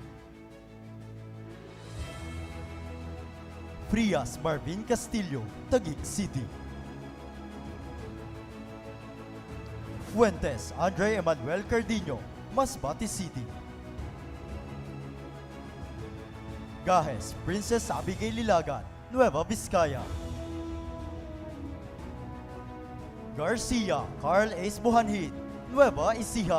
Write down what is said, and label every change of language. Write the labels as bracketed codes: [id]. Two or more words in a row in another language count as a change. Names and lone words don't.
[tl] Frias Marvin Castillo, Taguig City. Fuentes Andre Emanuel Cardino, Masbate City. Gajes Princess Abigail Lilagan, Nueva Vizcaya. Garcia Carl Ace Buhanhid, Nueva Ecija.